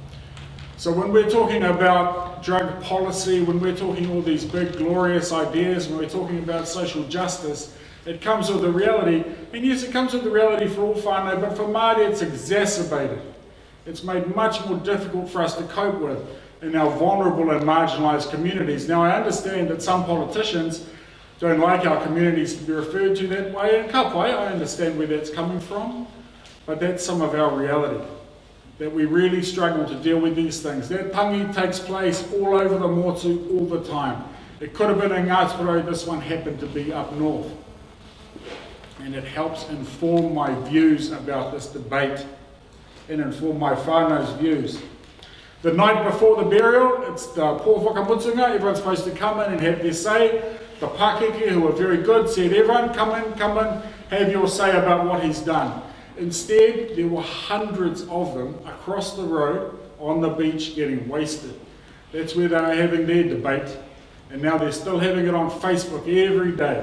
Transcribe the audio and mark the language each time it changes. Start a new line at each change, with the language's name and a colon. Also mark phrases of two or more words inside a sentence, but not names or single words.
English: So when we're talking about drug policy, when we're talking all these big glorious ideas, when we're talking about social justice, it comes with the reality, and yes, it comes with the reality for all whānau, but for Māori it's exacerbated. It's made much more difficult for us to cope with in our vulnerable and marginalised communities. Now I understand that some politicians don't like our communities to be referred to that way, and
Māori: ka pai,
English: I understand where that's coming from, but that's some of our reality. That we really struggle to deal with these things. That tangi takes place all over the motu all the time. It could have been in Ngāti, this one happened to be up north. And it helps inform my views about this debate and inform my whānau's views. The night before the burial, it's the
Māori: pō whakamutunga,
English: everyone's supposed to come in and have their say. The Pākeke, who were very good, said, everyone come in, have your say about what he's done. Instead, there were hundreds of them across the road on the beach getting wasted. That's where they were having their debate, and now they're still having it on Facebook every day.